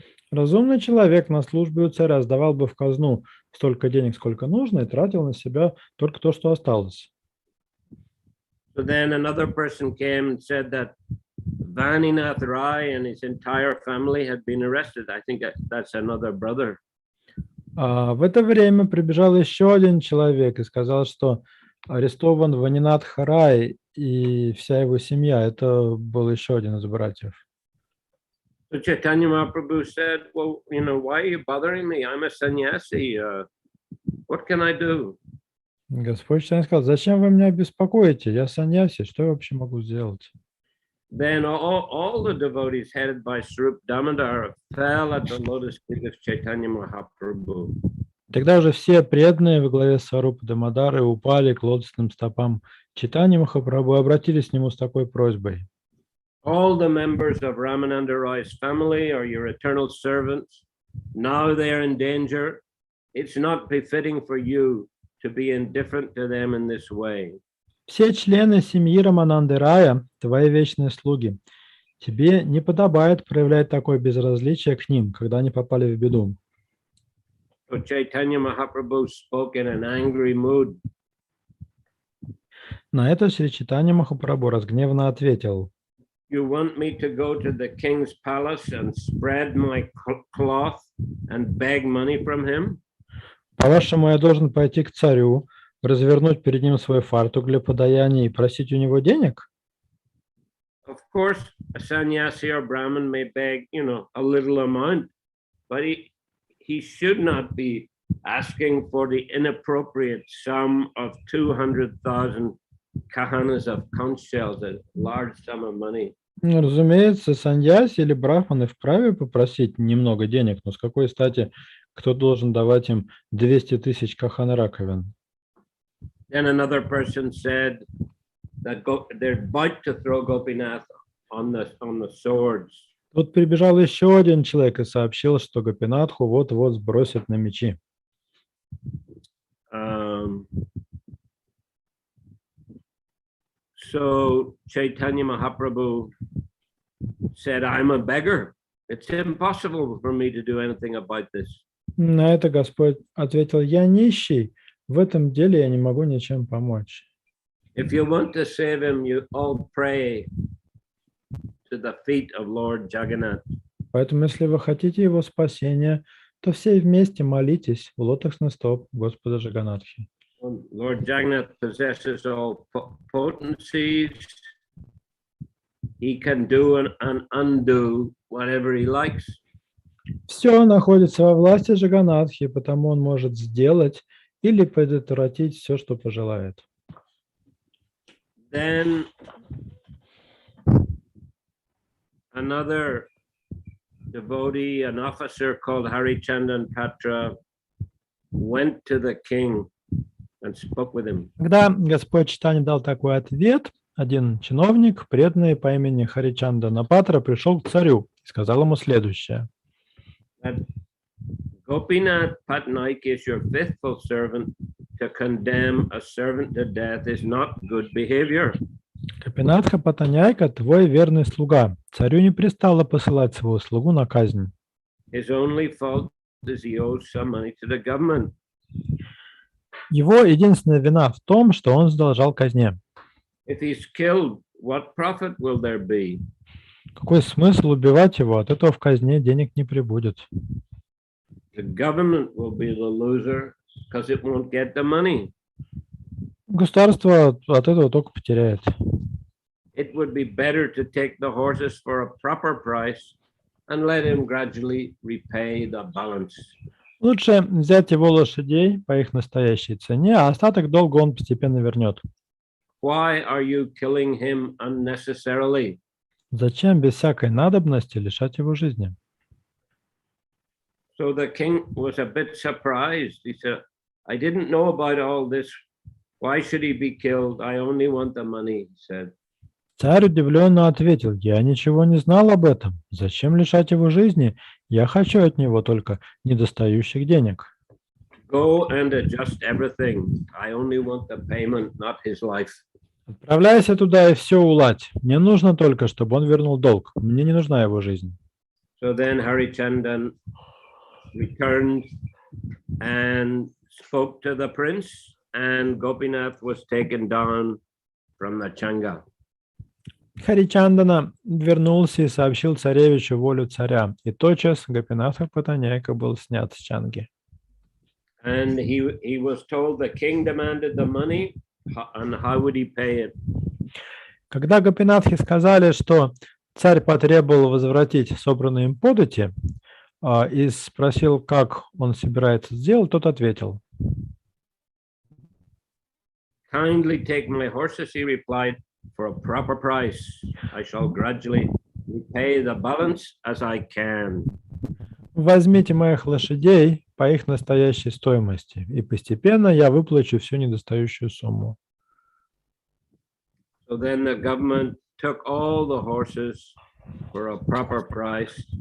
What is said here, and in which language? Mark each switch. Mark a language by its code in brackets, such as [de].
[ru] Разумный человек на службе у царя сдавал бы в казну столько денег, сколько нужно, и тратил на себя только то, что осталось. [en] So then another person came and said that Vaninath Rai and his entire family had been arrested. I think that's another brother. [ru] В это время прибежал еще один человек и сказал, что арестован Ванинат Харай и вся его семья. Это был еще один из братьев. [en] So Chaitanya Mahaprabhu said, "Well, why are you bothering me? I'm a sannyasi. What can I do?" [ru] Господь Чайтанья сказал: зачем вы меня беспокоите? Я саньяси, что я вообще могу сделать? [en] Then all the devotees headed by Swarup Damodar fell at the lotus feet of Chaitanya Mahaprabhu. [ru] Тогда же все преданные во главе с Сварупа Дамодары упали к лотосным стопам Чайтаньи Махапрабху и обратились к нему с такой просьбой: [en] All the members of Ramananda Roy's family are your eternal servants. Now they are in danger. It's not befitting for you to be indifferent to them in this way. [ru] все члены семьи Рамананды Рая, твои вечные слуги, тебе не подобает проявлять такое безразличие к ним, когда они попали в беду. [en] So Chaitanya Mahaprabhu spoke in an angry mood. [ru] На это Шри Чайтанья Махапрабху разгневанно ответил: [en] You want me to go to the king's palace and spread my cloth and beg money from him? [ru] По-вашему, я должен пойти к царю, развернуть перед ним свой фартук для подаяния и просить у него денег? [en] Of course, a sannyasi or Brahmin may beg, a little amount, but he should not be asking for the inappropriate sum of 200,000 kahanas of conch shells, a large sum of money. [ru] Разумеется, саньяси или брахманы вправе попросить немного денег, но с какой стати кто должен давать им 200 тысяч кахан раковин? [en] Then another person said that they're about to throw Gopinath on the swords. [ru] Тут прибежал еще один человек и сообщил, что Гопинатху вот-вот сбросят на мечи. [en] So Chaitanya Mahaprabhu said, "I'm a beggar. It's impossible for me to do anything about this." [ru] На это Господь ответил: я нищий, в этом деле я не могу ничем помочь. [en] If you want to save him, you all pray to the feet of Lord Jagannath. [ru] Поэтому, если вы хотите его спасения, то все вместе молитесь у лотосных стоп Господа Джаганатхи. [en] Lord Jagannath possesses all potencies. He can do and undo whatever he likes. [ru] Все находится во власти Джаганатхи, потому он может сделать или предотвратить все, что пожелает. [en] Then another devotee, an officer called Hari Chandan Patra, went to the king and spoke with him. [ru] Когда Господь Чайтанья дал такой ответ, один чиновник, преданный по имени Харичандана Патра, пришел к царю и сказал ему следующее: [en] Gopinath Patnaik is your faithful servant. To condemn a servant to death is not good behavior. [ru] Гопинатха Патанайка, твой верный слуга. Царю не пристало посылать своего слугу на казнь. [en] His only fault is he owes some money to the government. [ru] Его единственная вина в том, что он задолжал казне. [en] If he's killed, what profit will there be? [ru] Какой смысл убивать его? От этого в казне денег не прибудет. [en] The government will be the loser because it won't get the money. [ru] Государство от этого только потеряет. [en] It would be better to take the horses for a proper price and let him gradually repay the balance. [ru] Лучше взять его лошадей по их настоящей цене, а остаток долга он постепенно вернет. [en] Why are you killing him unnecessarily? [ru] Зачем без всякой надобности лишать его жизни? [en] So the king was a bit surprised. He said, I didn't know about all this. Why should he be killed? I only want the money, he said. [ru] Царь удивленно ответил: я ничего не знал об этом. Зачем лишать его жизни? Я хочу от него только недостающих денег. [en] Go and adjust everything. I only want the payment, not his life. [ru] Отправляйся туда и все уладь. Мне нужно только, чтобы он вернул долг. Мне не нужна его жизнь. [en] So then Harichandan returned and spoke to the prince, and Gopinath was taken down from the changa. [ru] Харичандана вернулся и сообщил царевичу волю царя, и тотчас Гопинатха Патаняйка был снят с чанги. [en] And he was told the king demanded the money, and how would he pay it? [ru] Когда Гопинатхи сказали, что царь потребовал возвратить собранные им подати, и спросил, как он собирается сделать, тот ответил: [en] Kindly take my horses, he replied, for a proper price. I shall gradually repay the balance as I can. [ru] возьмите моих лошадей по их настоящей стоимости, и постепенно я выплачу всю недостающую сумму. [en] So then the government took all the horses for a proper price.